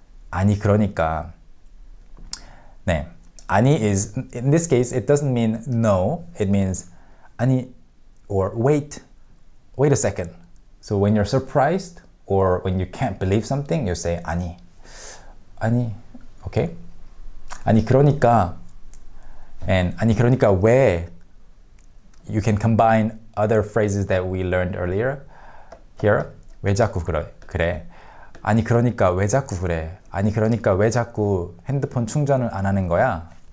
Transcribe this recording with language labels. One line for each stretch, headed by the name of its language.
Korean: 아니 그러니까. 네.
English: 아니 is, in this case, it doesn't mean no. It means 아니 or wait a second. So when you're surprised or when you can't believe something, you say 아니.
Korean: Okay? 아니 그러니까. And 아니 그러니까 왜.
English: You can combine other phrases that we learned earlier.
Korean: Here, 왜 자꾸 그래. 아니 그러니까 왜 자꾸 그래. 아니 그러니까 왜 자꾸 핸드폰 충전을 안 하는 거야.